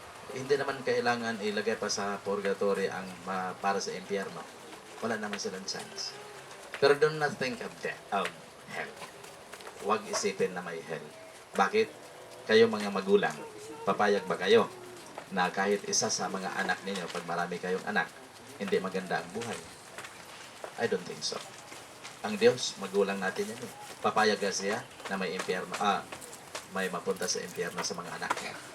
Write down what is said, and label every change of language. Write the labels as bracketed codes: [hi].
[tl] Hindi naman kailangan ilagay pa sa purgatory ang para sa impyerno. Wala naman silang chance. [en] Pero do not think of hell. [tl] Huwag isipin na may hell. Bakit? Kayo mga magulang, papayag ba kayo na kahit isa sa mga anak ninyo, pag marami kayong anak, hindi maganda ang buhay? [en] I don't think so. [tl] Ang Diyos, magulang natin yan eh. Papayag ka siya na may impyerno, may mapunta sa impyerno sa mga anak niya.